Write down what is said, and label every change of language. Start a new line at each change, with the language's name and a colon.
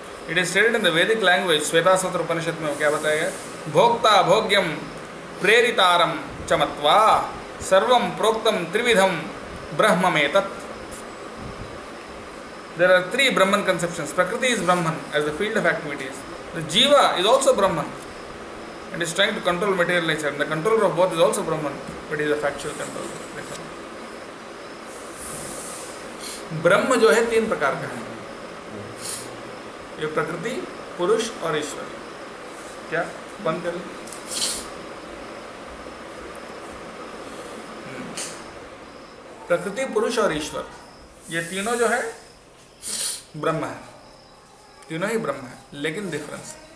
English: It is stated in the Vedic language.
Hindi: श्वेतासत्र उपनिषद में क्या बताया गया?
Sanskrit: भोक्ता भोग्यम प्रेरितारम चमत्वा सर्वम प्रोक्तम त्रिविधम ब्रह्ममेतत्।
English: There are three Brahman conceptions. Prakriti is Brahman as the field of activities. The Jiva is also Brahman and is trying to control material nature. And the controller of both is also Brahman, but he is a factual controller.
Hindi: ब्रह्म जो है तीन प्रकार का है, ये प्रकृति, पुरुष और ईश्वर। क्या बंद कर? प्रकृति, पुरुष और ईश्वर, ये तीनों जो है ब्रह्म है, तीनों ही ब्रह्म है, लेकिन डिफरेंस।